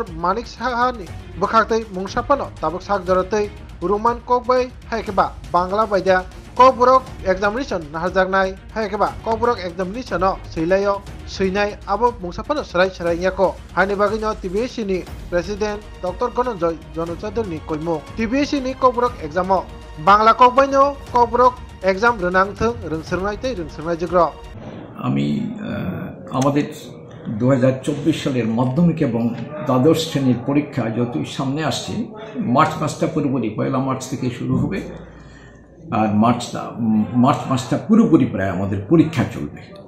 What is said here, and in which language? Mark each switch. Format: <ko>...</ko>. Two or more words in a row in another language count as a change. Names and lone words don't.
<trp>Manik Saha ni bukhaktei mungsapano tabok sak jorotei Roman kokbai haikeba Bangla baida Kokbrok examination nahajaknai haikeba Kokbrok examination o seilayo seinai abo mungsapano sarai yako haini bagino TBC ni president Dr. Dhananjay Gona Chaudhary ni koimo TBC ni Kokbrok exam o Bangla kokbaino Kokbrok exam renang thung rengsernai tei rengsernai jogro</trp> <bn>আমি আমাদের 2024 সালের মাধ্যমিক এবং দ্বাদশ শ্রেণীর পরীক্ষা যতই সামনে আসছে, মার্চ মাসটা পুরোপুরি 1 মার্চ থেকে শুরু হবে, আর মার্চ মাসটা পুরোপুরি প্রায় আমাদের পরীক্ষা চলবে।</bn>